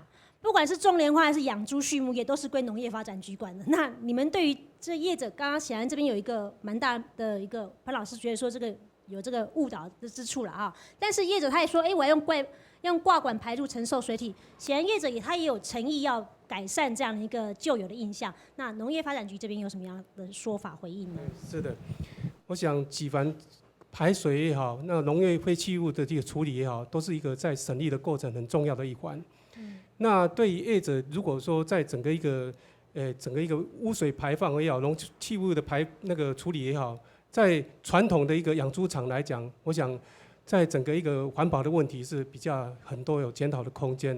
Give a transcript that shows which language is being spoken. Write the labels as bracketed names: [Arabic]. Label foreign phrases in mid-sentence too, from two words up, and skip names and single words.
[Chinese] 不管是種蓮花還是養豬畜牧業，都是歸農業發展局管的。那你們對於這業者，剛剛顯然這邊有一個蠻大的一個潘老師覺得說這個有這個誤導之處了啊。但是業者他也說，我要用掛管排入承受水體，顯然業者他也有誠意要改善這樣的一個舊有的印象。那農業發展局這邊有什麼樣的說法回應呢？是的， 我想几凡排水也好，那农业废弃物的这个处理也好，都是一个在审议的过程很重要的一环。那对于业者，如果说在整个一个污水排放也好，农气物的处理也好，在传统的一个养猪场来讲，我想在整个一个环保的问题是比较很多有检讨的空间的。